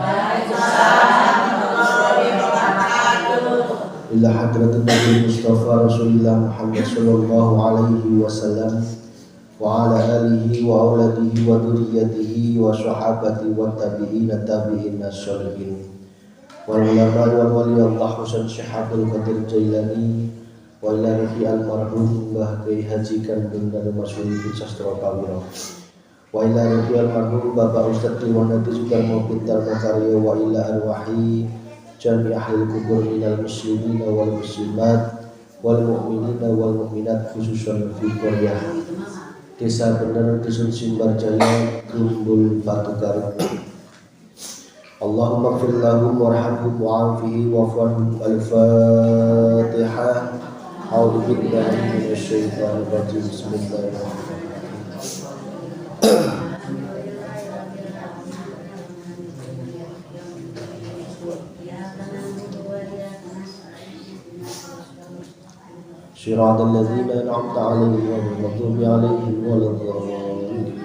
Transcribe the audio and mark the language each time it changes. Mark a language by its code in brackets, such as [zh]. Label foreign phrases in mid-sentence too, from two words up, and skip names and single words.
[ar] إلى حضرة النبي المصطفى رسول الله محمد صلى الله عليه وسلم وعلى آله وأولاده وذرياته وصحابته و التابعين تابعين الصالحين والعلماء والولي الله Husain Syihabul Qadir Jailani وإلى ruhi almarhum Mbah Kiai Haji Kandung dan Masyhur Sastra Pawira wa ila ruhi almarhum Bapak Ustadz Triwanati Sukarmo Pintar Makarya wa ila arwahi jami ahli kubur minal muslimina wal muslimat wal mu'minina wal mu'minat khususan fi Korea Desa Bener Dusun Simbarjaya Grumbul Batu Garut. اللهم اغفر لهم وارحمهم وعافه واعفرهم. Al-Fatihah. أعوذ بالله من الشيطان الرجيم. بسم الله الرحمن الرحيم. صراط الذين أنعمت عليهم غير المغضوب عليهم ولا الضالين.